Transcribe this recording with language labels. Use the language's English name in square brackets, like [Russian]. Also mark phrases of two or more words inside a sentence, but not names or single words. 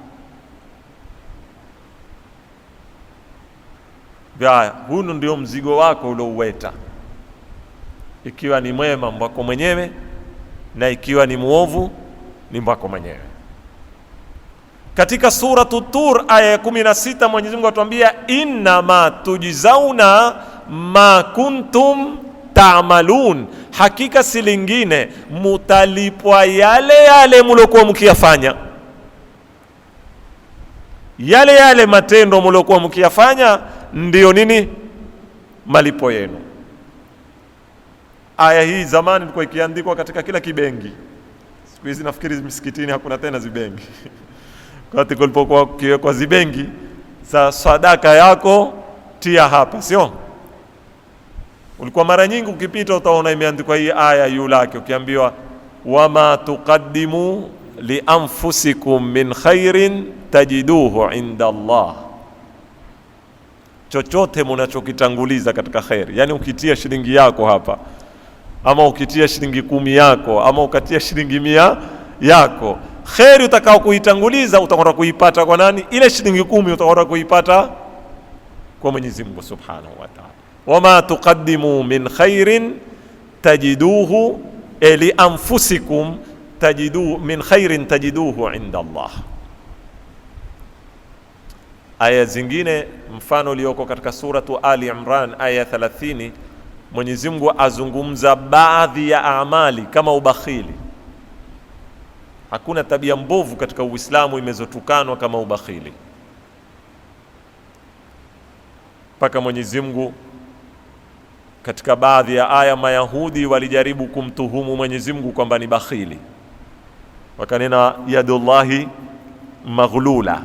[Swahili] Huu ndio mzigo wako uliouweta, ikiwa ni mwema mbako mwenyewe na ikiwa ni muovu ni mbako mwenyewe. Katika suratu Tur aya ya 16 Mwenyezi Mungu atuambia, [Arabic] إن ما تجزون ما كنتم تعملون, [Swahili] hakika si lingine mutalipwa yale mlokuwa mkiyafanya. Yale matendo mlokuwa mkiyafanya ndiyo nini? Malipo yenu. Aya hii zamani ilikuwa ikiandikwa katika kila kibengi. Siku hizi nafikiri misikitini hakuna tena zibengi. Wakati kulipokuwa kiwekwa zibengi, za sadaka yako tia hapa, sio? Ulikuwa mara nyingi ukipita utaona imeandikwa hii aya yulake, ukiambiwa [Arabic] وما تقدموا لأنفسكم من خير تجدوه عند الله, [Swahili] chochote mnachokitanguliza katika khairi, yani ukitia shilingi yako hapa ama ukitia shilingi 10 yako ama ukatia shilingi 100 yako, khairi utakao kuitanguliza utakwenda kuipata kwa nani? Ile shilingi 10 utakwenda kuipata kwa Mwenyezi Mungu [Arabic] سبحانه وتعالى. وما تقدموا من خير تجدوه لأنفسكم تجدوه من خير تجدوه عند الله. [Swahili] Aya zingine mfano ulioko katika suratu Ali Imran aya 30, Mwenyezi Mungu azungumza baadhi ya amali kama ubakhili. Hakuna tabia mbovu katika Uislamu imezotukanwa kama ubakhili, mpaka Mwenyezi Mungu katika baadhi ya aya Mayahudi walijaribu kumtuhumu Mwenyezi Mungu kwamba ni bakhili, wakanena [Arabic] يد الله مغلولة.